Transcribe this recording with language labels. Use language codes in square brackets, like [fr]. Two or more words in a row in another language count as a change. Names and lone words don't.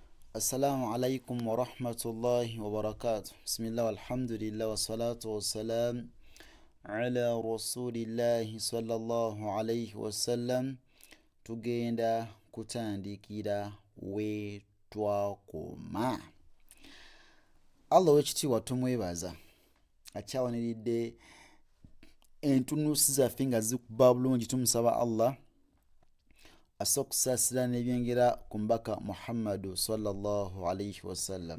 [ar] السلام عليكم ورحمة الله وبركاته. بسم الله والحمد لله والصلاة والسلام على رسول الله صلى الله عليه وسلم. [lg] Tugenda kutandikira we twakoma. Allah w'ekitiibwa tumwebaza akyawaniridde entunuusi zaffe nga zikuba bulungi. Tumusaba Allah asa okusaasira n'ebyengera ku mbaka Muhammadu [ar] صلى الله عليه وسلم.